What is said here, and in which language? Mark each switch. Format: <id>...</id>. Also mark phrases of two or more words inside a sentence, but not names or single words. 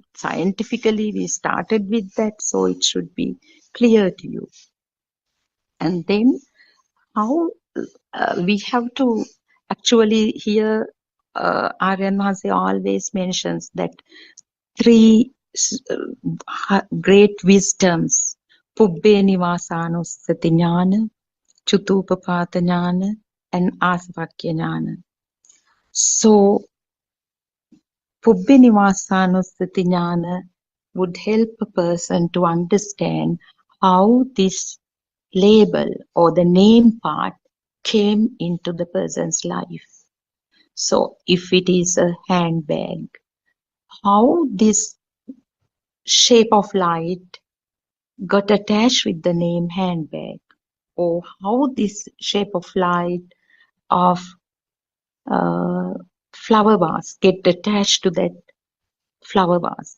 <en>Scientifically, we started with that, so it should be clear to you. And then how we have to actually here,</en> <pi>Aryan Mahase</pi> <en>always mentions that 3 great wisdoms,</en> <pi>Pubbe Nivasanussati Jnana, Chutupapata Jnana, and Asvakya Jnana.</pi> <en>So,</en> <pi>Pubbe Nivasanussati Jnana</pi> <en>would help a person to understand how this label or the name part came into the person's life. So, if it is a handbag, how this shape of light got attached with the name handbag, or how this shape of light of flower vase get attached to that flower vase.</en>